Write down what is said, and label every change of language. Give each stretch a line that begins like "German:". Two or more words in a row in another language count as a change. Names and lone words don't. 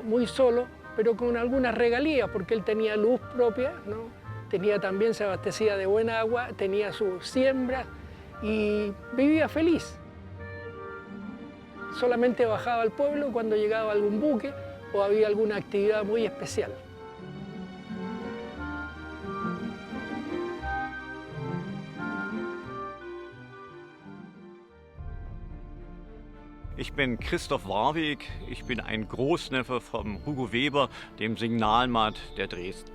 Spanish: Muy solo, pero con algunas regalías, porque él tenía luz propia, ¿no? Tenía también, se abastecía de buena agua, tenía sus siembras y vivía feliz. Solamente bajaba al pueblo cuando llegaba algún buque o había alguna actividad muy especial.
German: Ich bin Christoph Warweg, ich bin ein Großneffe von Hugo Weber, dem Signalmat der Dresden.